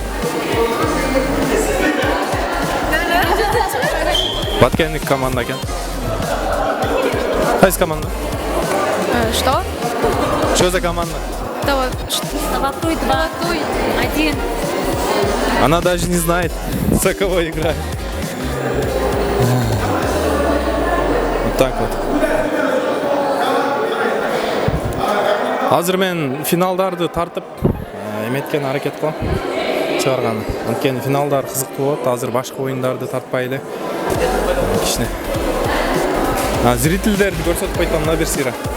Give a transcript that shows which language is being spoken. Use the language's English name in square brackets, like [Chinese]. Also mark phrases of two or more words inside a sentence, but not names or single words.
[Kyrgyz] Баткенник команда ekan. [Uzbek] Qaysi komanda? [Russian] Что? Что за команда? Ставатуй 2-1. Она даже не знает, за кого играет. Вот так вот. [Kyrgyz] Азыр мен финалдарды тартып эметкен аракет кылам. Чыгарган. Анткени финалдар кызыктуу болот. Азыр башка оюндарды тартпайлы. Кичине. Зрительдерди көрсөтпөй атам, мына бир сыйра.